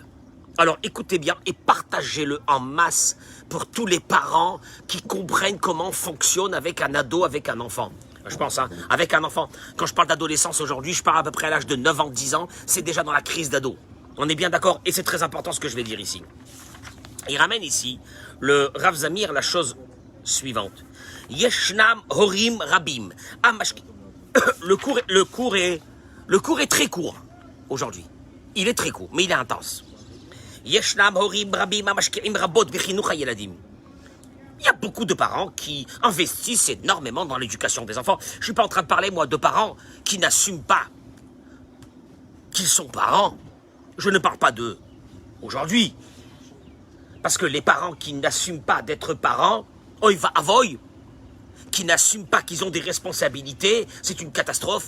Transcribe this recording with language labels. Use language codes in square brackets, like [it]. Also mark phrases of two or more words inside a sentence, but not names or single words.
[fr] Alors écoutez bien et partagez-le en masse pour tous les parents qui comprennent comment fonctionne avec un ado, avec un enfant. Je pense, avec un enfant. Quand je parle d'adolescence aujourd'hui, je parle à peu près à l'âge de 9 ans, 10 ans, c'est déjà dans la crise d'ado. On est bien d'accord et c'est très important ce que je vais dire ici. Il ramène ici, le Rav Zamir, la chose suivante. [he] ישנם הורים רבים. [fr] Le cours est très court aujourd'hui. Il est très court, mais il est intense. [he] ישנם הורים רבים המשקיעים רבות בחינוך הילדים. [fr] Il y a beaucoup de parents qui investissent énormément dans l'éducation des enfants. Je ne suis pas en train de parler, moi, de parents qui n'assument pas qu'ils sont parents. Je ne parle pas d'eux aujourd'hui. Parce que les parents qui n'assument pas d'être parents, [he] אוי ואבוי, [fr] qui n'assument pas qu'ils ont des responsabilités, c'est une catastrophe.